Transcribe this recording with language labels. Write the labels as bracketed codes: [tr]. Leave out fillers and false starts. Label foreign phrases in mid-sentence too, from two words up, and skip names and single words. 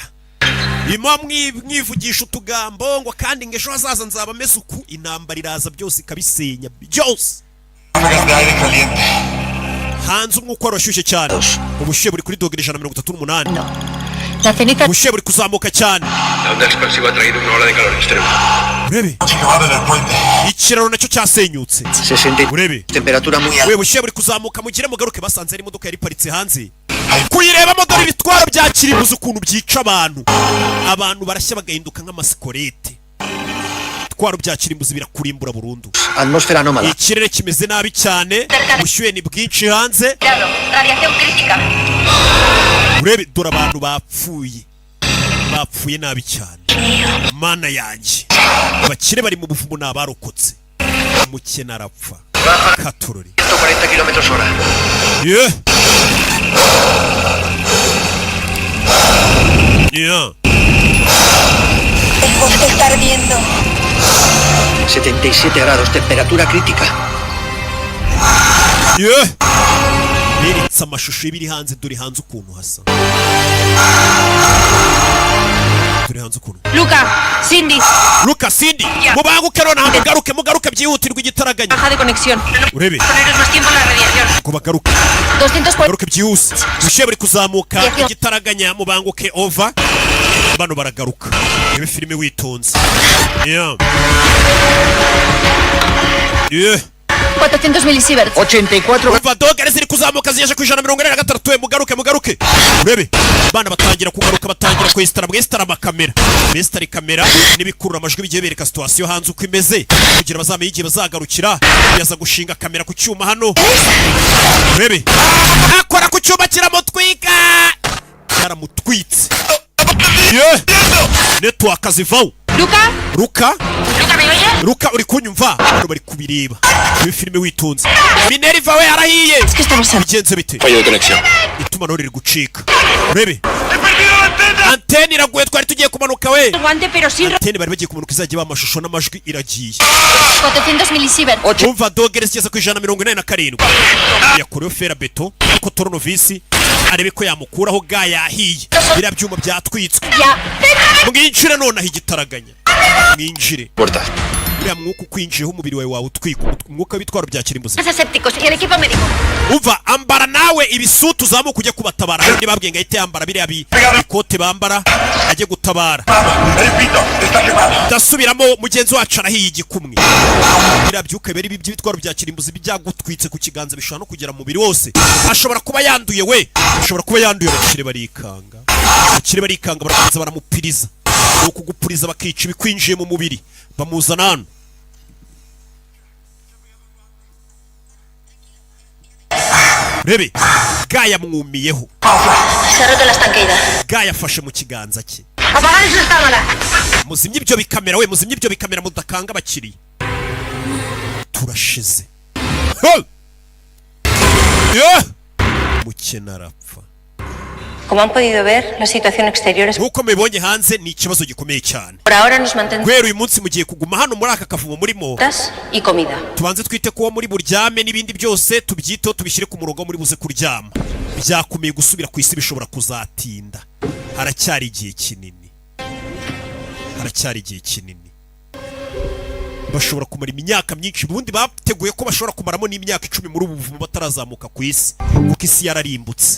[rw] Imwa mwivugisha utugambo ngo kandi ngesho hazaza nzaba meze uku, intambara iraza byose ikabisenya byose. Hanze umwuka warashyushye cyane. Ubushyuhe buri kuri dogere 138. Ubushyuhe buri kuzamuka cyane. [es] La onda expansiva ha traído una ola de calor extremo. [rw] Urebe. Ikiraro nacyo cyasenyutse. Urebe. [es] Temperatura muy alta. [rw] Ubushyuhe buri kuzamuka mugire mugaruke basanze ari imodoka yari paritse hanze. Kuyirebamo dore ibitwaro bya kirimbuzi ukuntu byica abantu. Abantu barashya bagahinduka nk'amasikorete. Ibitwaro bya kirimbuzi birakurimbura burundu. [es] Atmósfera anómala. [rw] Ikirere kimeze nabi cyane. Ubushyuhe ni bwinshi hanze. [es] Radiación crítica. [rw] Urebe dore abantu bapfuye nabi cyane. Mana yanjye, abakire bari mu buvumo n'abarokotse. Umukene arapfa. Katorori. 140 km/h. [es] El bosque está ardiendo. 77 grados, temperatura crítica. [rw] Beretsa amashusho y'ibiri hanze, dore hanze ukuntu hasa. Dore hanze ukuntu. Luca, Cindy. Mubanguke none mugaruke byihutirwa igitaraganya. [es] Baja de conexión. [rw] Urebe. [es] Poneros más tiempo en la radiación. [rw] Ngo bagaruke. 240. Garuke byihuse. Ubushyuhe buri kuzamuka igitaraganya mubanguke over. Bano baragaruka. Ibe filime witonze. 400 milisieverts. 84. Umva dogere ziri kuzamuka ziyeje ku 143. Mugaruke. Urebe. Bana batangira kugaruka, batangira kwesitara amakamera. Besitara kamera n'ibikurura amajwi bigiye bereka situation hanze uko imeze kugira bazamenye igihe bazagarukira. Yaza gushinga kamera ku cyuma hano. Urebe. Akora ku cyuma kiramutwika. Yaramutwitse. Network zivaho. [es] Luca, ¿me oyes? Luca, [rw] uri kunyumva? Bano bari kubireba. Ibi filime witonze. Minerva we arahiye. Bigenze bite? [es] Fallo de conexión. [rw] Itumanaho riri gucika. Urebe. Antene iraguye, twari tugiye kumanuka we. Antene bari bagiye kumanuka, izajya bamashusho n'amajwi iragiye. 400 milisieverts. Umva dogere zigeze ku 147. Yakorewe fera beto ko Toronovisi arebe ko yamukuraho ga yahiye. Bira byuma byatwitswe. Mwinjire none igitaraganya. Mwinjire. Puerta. uriya mwuka ukwinjiyeho umubiri wawe wawutwika, umwuka w'ibitwaro bya kirimbuzi. [es] Asépticos y el equipo médico. [rw] Umva, ambara nawe ibisutu uzamuka ujye kubatabara. Hari babwiye ngo ahite yambara biriya bikote bambara ajye gutabara. Ndasubiramo, mugenzi wacu arahiye igikumwe. Biriya byuka biri by'ibitwaro bya kirimbuzi byagutwitse ku kiganza bishobora no kugera mu mubiri wose. Ashobora kuba yanduye we, ashobora kuba yanduye. Abakire barikanga, abakire barikanga, barakomeza baramupiriza. Ni ukugupuriza bakica ibikwinjiye mu mubiri, bamuzana hano. Rebe, Gaya mwumiyeho. [es] Se ha roto la estanqueida. [rw] Gaya afashe mu kiganza cye. [es] Apagar esas cámaras. [rw] Muzimye ibyo bikamera we, muzimye ibyo bikamera mudakanga abakiriya. Turashize. Mukena arapfa. [es] Como han podido ver, la situación exterior es... [rw] Nkuko mubibonye hanze ni ikibazo gikomeye cyane. [es] Por ahora nos mantendremos [rw] Guhera uyu munsi mugiye kuguma hano muri aka kavumo murimo. [es] y comida. [rw] Tubanze twite kuba muri buryame n'ibindi byose tubyiteho, tubishyire ku murongo muri buze kuryama. Byakomeye gusubira ku isi bishobora kuzatinda. Haracyari igihe kinini. Haracyari igihe kinini. Bashobora kumara imyaka myinshi, ubundi bateguye ko bashobora kumaramo n'imyaka 10 muri ubu buvumo batarazamuka ku isi, kuko isi yararimbutse.